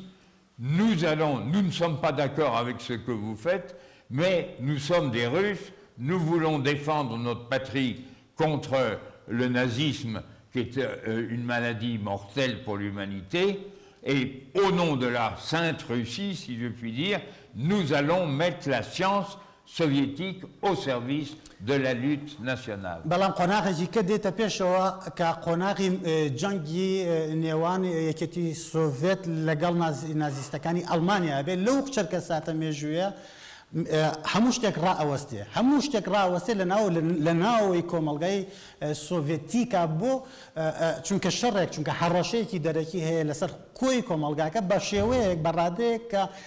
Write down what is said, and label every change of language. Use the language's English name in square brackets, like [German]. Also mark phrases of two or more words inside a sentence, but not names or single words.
[French] « Nous ne sommes pas d'accord avec ce que vous faites, mais nous sommes des Russes, nous voulons défendre notre patrie contre le nazisme, qui est une maladie mortelle pour l'humanité, et au nom de la Sainte Russie, si je puis dire, nous allons mettre la science soviétique au service de la lutte nationale. [Central Kurdish] بەڵام قۆناغێکی کە دێتە پێشەوە کە قۆناغی جەنگی نێوان یەکێتی سۆڤێت لەگەڵ نازیستەکانی ئەڵمانیا بێت لەو چەرکە ساتە مێژوویە هەموو شتێک ڕائەوەستێ هەموو شتێک ڕائەوەستێ لە ناوەوەی کۆمەڵگای سۆڤێتیکا بۆ چونکە شەڕێک چونکە هەڕەشەیەکی دەرەکی هەیە لەسەر کۆی کۆمەڵگاکە بە شێوەیەک بەڕادەیەک کە